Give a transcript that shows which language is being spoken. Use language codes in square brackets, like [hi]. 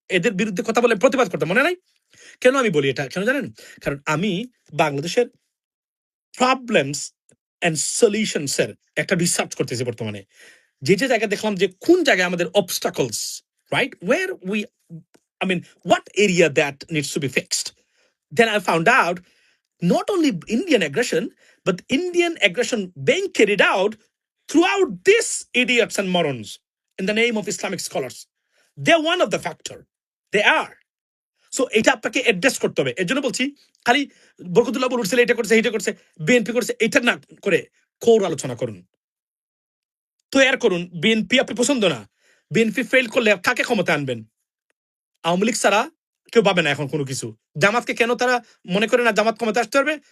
[bn] এদের বিরুদ্ধে কথা বলে প্রতিবাদ করতে মনে নাই? কেন আমি বলি এটা, কেন জানেন? কারণ আমি বাংলাদেশের প্রবলেমস এন্ড সলিউশনস এর একটা রিসার্চ করতেছি বর্তমানে। যে জায়গায় দেখলাম যে কোন জায়গায় আমাদের obstacles, [en] Right, where we, I mean, what area that needs to be fixed. Then I found out not only Indian aggression, but Indian aggression being carried out throughout these idiots and morons in the name of Islamic scholars. They're one of the factor. They are. [bn] So এটা আপনাকে address করতে হবে। এর জন্য বলছি, খালি বরকতুল্লাহ বলছিল এটা করছে, এটা করছে, বিএনপি করছে, এটা না করে কোর আলোচনা করুন, তৈরি করুন। বিএনপি আপনি পছন্দ না, বিএনপি ফেল করলে কাকে ক্ষমতা আনবেন? আওয়ামী লীগ ছাড়া কেউ পাবে না এখন কোনো কিছু। জামাতকে কেন তারা মনে করে না জামাত ক্ষমতা আসতে পারবে?